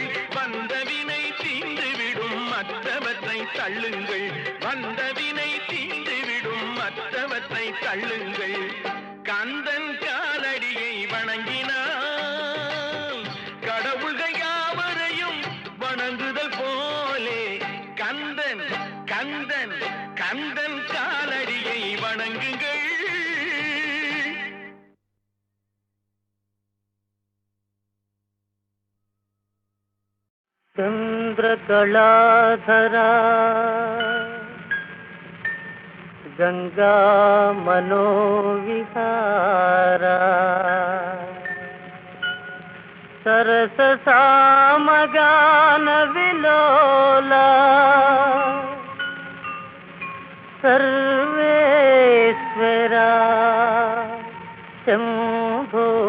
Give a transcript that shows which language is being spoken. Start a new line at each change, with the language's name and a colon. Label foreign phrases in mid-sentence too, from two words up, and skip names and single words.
Tamil: வந்தவினை தீர்ந்துவிடும் மற்றவற்றை தள்ளுங்கள், வந்தவினை தீர்ந்துவிடும் மற்றவற்றை தள்ளுங்கள். கந்தன் காலடியை வணங்கினான் கடவுள்கள் யாவரையும் வணங்குதல் போலே, கந்தன் கந்தன் கந்தன் காலடியை வணங்குங்கள்.
Sanskrit: चंद्रकलाधरा गंगा मनोविहारा सरस सामगान विलोला सर्वेश्वरा शंभो